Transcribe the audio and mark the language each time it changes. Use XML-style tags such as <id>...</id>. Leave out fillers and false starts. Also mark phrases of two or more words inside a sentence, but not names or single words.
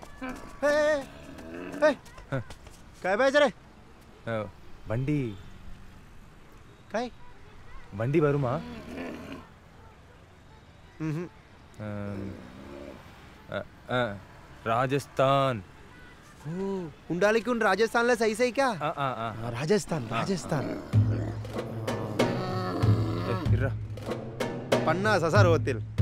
<mr>काय पाहिजे रे?</mr> <ta>வண்டி</ta> <mr>काय</mr> <ta>வண்டி வருமா?</ta> <mr>राजस्थान. कुंडालीकून राजस्थानला जायचंय का? राजस्थान राजस्थान 50,000 होतील.</mr>